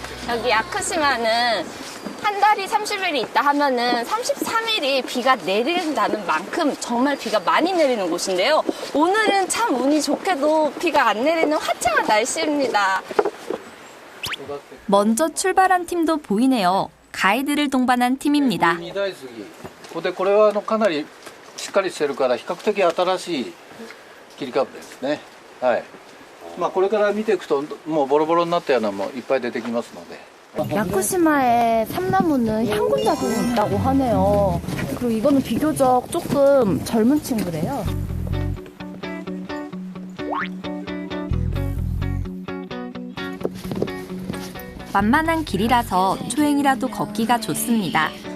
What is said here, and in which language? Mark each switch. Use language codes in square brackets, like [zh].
[ko] 여기 야쿠시마는 한 달이 30일이 있다 하면은 33일이 비가 내린다는 만큼 정말 비가 많이 내리는 곳인데요. 오늘은 참 운이 좋게도 비가 안 내리는 화창한 날씨입니다. 먼저 출발한 팀도 보이네요. 가이드를 동반한 팀입니다. [ja] これはかなりしっかりしてるから比較的新しい切り株ですね。はい。これから見ていくともうボロボロになったようなのもいっぱい出てきますので。 [ko] 야쿠시마에 삼나무는 향군작용이 있다고 하네요. 그리고 이거는 비교적 조금 젊은 친구래요. 만만한 길이라서 초행이라도 걷기가 좋습니다.